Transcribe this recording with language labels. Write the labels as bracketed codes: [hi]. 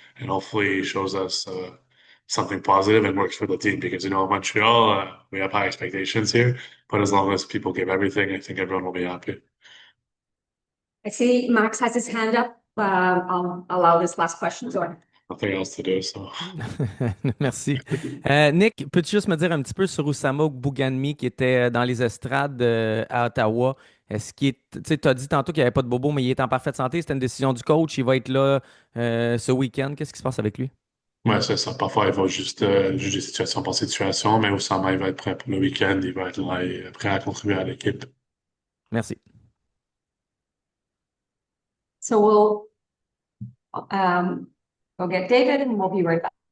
[en] And hopefully, he shows us something positive and works for the team because, you know, in Montreal, we have high expectations here. But as long as people give everything, I think everyone will be happy. I see Max has his hand up. I'll allow this last question to him. Nothing else to do, so. [fr] Merci. Nick, peux-tu juste me dire un petit peu sur Oussama Bouganmi qui était dans les estrades à Ottawa? Est-ce qu'il est, tu sais, tu as dit tantôt qu'il n'y avait pas de bobo, mais il est en parfaite santé. C'était une décision du coach. Il va être là ce week-end. Qu'est-ce qui se passe avec lui? Ouais, c'est ça. Parfois, il va juste juger situation par situation, mais Oussama, il va être prêt pour le week-end. Il va être là et prêt à contribuer à l'équipe. Merci. [en] So we'll get David and we'll be right back.